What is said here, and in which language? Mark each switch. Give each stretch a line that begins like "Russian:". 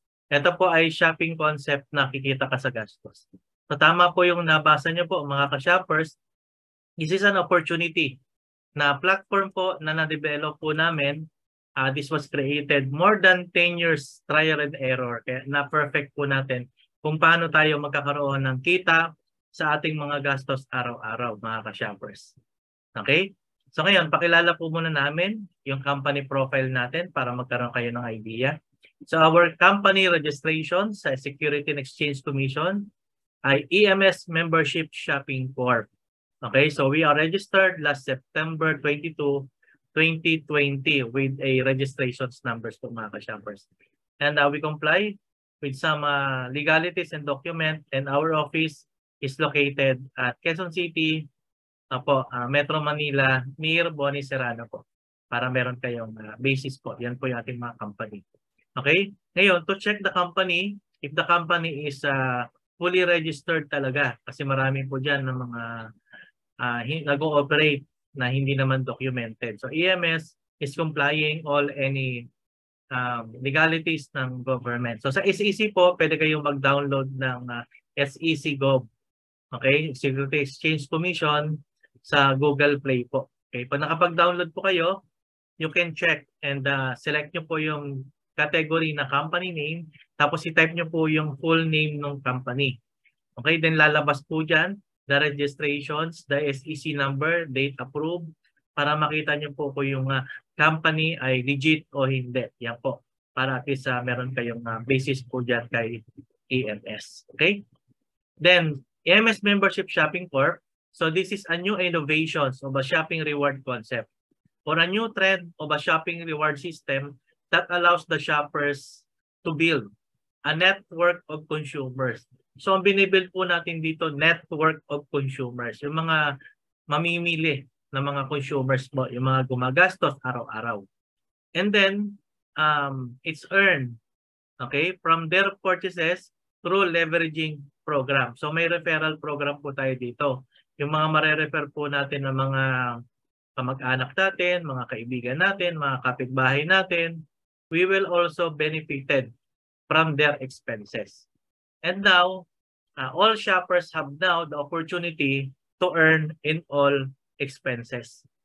Filipino: Ito po ay shopping concept na kikita ka sa gastos. So tama po yung nabasa niyo po mga ka-shoppers.
English: This is an opportunity
Filipino: na platform po na na-develop po namin.
English: This was created more than 10 years trial and error.
Filipino: Kaya na-perfect po natin kung paano tayo magkakaroon ng kita sa ating mga gastos araw-araw mga ka-shoppers. Okay? So ngayon, pakilala po muna namin yung company profile natin para magkaroon kayo ng idea.
English: So our company registration sa Security and Exchange Commission ay EMS Membership Shopping Corp. Okay, so we are registered last September 22, 2020 with a registrations numbers po mga ka-shoppers. And we comply with some legalities and document, and our office is located at Quezon City, Metro Manila, near Boni Serrano po.
Filipino: Para meron kayong basis po. Yan po yung ating mga company. Okay? Ngayon,
English: to check the company, if the company is fully registered
Filipino: talaga, kasi marami po dyan ng mga nag-ooperate na hindi naman documented.
English: So EMS is complying all any legalities ng government.
Filipino: So sa SEC po, pwede kayong mag-download ng SEC Gov. Okay? Security Exchange Commission sa Google Play po. Okay, pag nakapag-download po kayo,
English: you can check and select
Filipino: nyo po yung category na company name, tapos i-type nyo po yung full name ng company. Okay, then lalabas po dyan, the registrations, the SEC number, date approved, para makita nyo po kung yung company ay legit o hindi. Yan po, para at least meron kayong basis po dyan kay EMS. Okay, then EMS Membership Shopping Corp.
English: So this is a new innovations of a shopping reward concept or a new trend of a shopping reward system that allows the shoppers to build a network of consumers.
Filipino: So ang binibuild po natin dito, network of consumers. Yung mga mamimili na mga consumers po, yung mga gumagastos araw-araw.
English: And then, it's earned, okay, from their purchases through leveraging program.
Filipino: So may referral program po tayo dito. Yung mga mare-refer po natin ng mga kamag-anak natin, mga kaibigan natin, mga kapitbahay natin,
English: we will also benefited from their expenses. And now, all shoppers have now the opportunity to earn in all expenses.